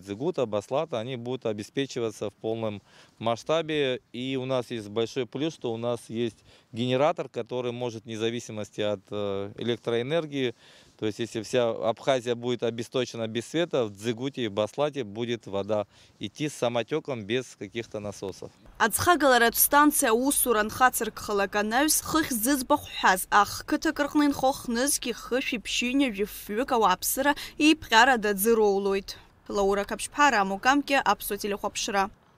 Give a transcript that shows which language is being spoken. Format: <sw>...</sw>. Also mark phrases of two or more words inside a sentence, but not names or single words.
<ru>Дзыгута, Баслата, они будут обеспечиваться в полном масштабе. И у нас есть большой плюс, что у нас есть генератор, который может вне зависимости от электроэнергии. То есть если вся Абхазия будет обесточена без света, в Дзыгуте и Баслате будет вода идти с самотеком без каких-то насосов.</ru> <ab>Аӡхагаларатә станциа усура нхацыркхалак анаҩс хыхь зыӡбахә ҳәаз ахқыҭак рҟны инхо хнызқьи хышәи ԥшьҩынҩажәи фҩык ауааԥсыра иԥҟьарада ӡыроулоит. Лаура Каԥшьԥара, Амукамке, Аԥсуа телехәаԥшра.</ab>